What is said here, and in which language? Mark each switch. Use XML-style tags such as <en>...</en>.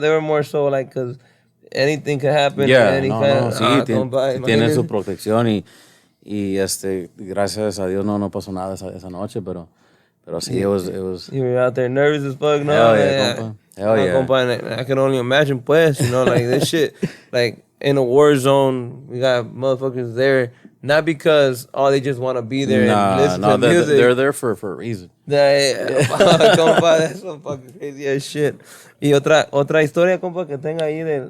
<en>They were more so like because anything could happen. Yeah,</en> <es>sí, tienen su protección y gracias a Dios no pasó nada esa noche, pero sí,</es> <en>it was. You were out there nervous as fuck, no? Hell yeah, compa. Hell yeah. Compa, I can only imagine, pues, like this shit, like in a war zone, we got motherfuckers there, not because they just want to be there and listen to music. They're there for a reason. Compa, that's some fucking crazy ass shit.</en> <es>Y otra historia, compa, que tenga ahí</es>